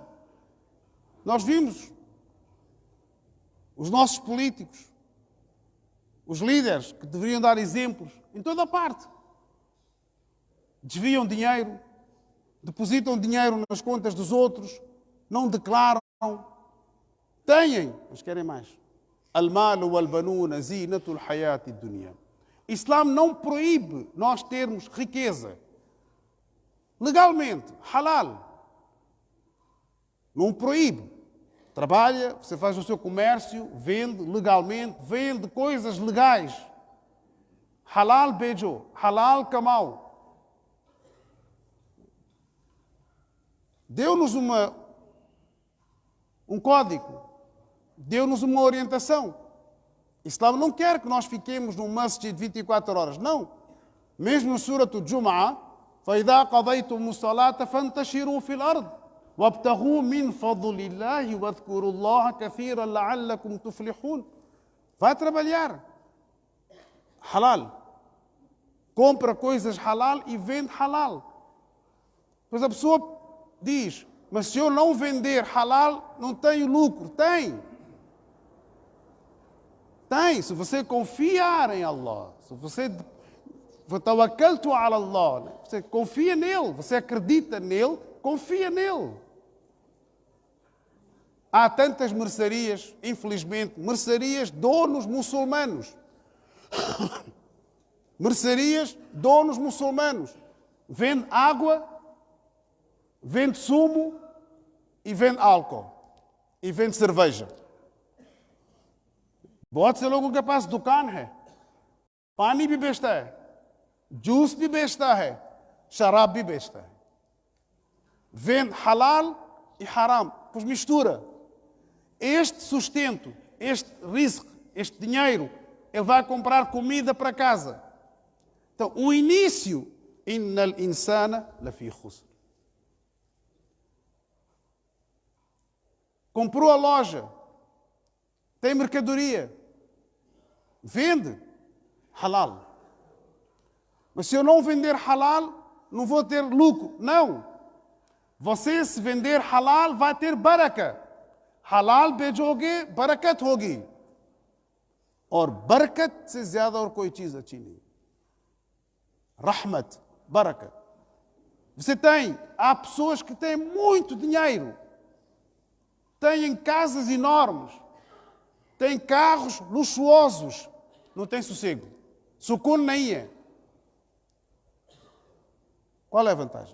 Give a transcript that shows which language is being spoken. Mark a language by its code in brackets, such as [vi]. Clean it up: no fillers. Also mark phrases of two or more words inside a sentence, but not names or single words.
[pt] Nós vimos os nossos políticos, os líderes que deveriam dar exemplos em toda a parte. Desviam dinheiro, depositam dinheiro nas contas dos outros, não declaram. Têm, mas querem mais. [ar] المال والبنون زينة الحياة الدنيا. [pt] Islã não proíbe nós termos riqueza. Legalmente, halal. Não proíbe. Trabalha, você faz o seu comércio, vende legalmente, vende coisas legais. [hi] हलाल बेचो, हलाल कमाओ. [pt] Deu-nos um código. Deu-nos uma orientação. Islã não quer que nós fiquemos num masjid 24 horas. Não. Mesmo no Surat al-Jum'ah, [ar] فَإِذَا قَضَيْتُمُ الصَّلَاةَ فَانْتَشِرُوا فِي الْأَرْضِ وَابْتَغُوا مِنْ فَضْلِ اللَّهِ وَاذْكُرُوا اللَّهَ كَثِيرًا لَعَلَّكُمْ تُفْلِحُونَ. [pt] Vai trabalhar. Halal. Compra coisas halal e vende halal. Pois a pessoa diz, mas se eu não vender halal, não tenho lucro. Tem. Tem. Se você confiar em Allah, se você [ar] توكلت على الله, [pt] você confia nele, você acredita nele, confia nele. Há tantas mercearias, infelizmente, mercearias donos muçulmanos. Mercearias donos muçulmanos. Vende água, vende sumo e vende álcool. E vende cerveja. [hi] बहुत से लोगों के पास दुकान है, पानी भी बेचता है, जूस भी बेचता है, शराब भी बेचता है. [pt] Vende halal e haram, pois mistura. Este sustento, este rizq, este dinheiro, ele vai comprar comida para casa. Então, o início, [ar] إن الإنسان لفي خسر. [pt] Comprou a loja, tem mercadoria, vende halal. Mas se eu não vender halal, não vou ter lucro. Não. Você, se vender halal, vai ter baraka. [hi] Halal बेचोगे बरकत होगी. और बरकत से ज्यादा और कोई चीज अच्छी नहीं. [ar] رحمة، بركة. [pt] Você tem, há pessoas que têm muito dinheiro, têm casas enormes, têm carros luxuosos, não têm sossego. Sukun nem é. Qual é a vantagem?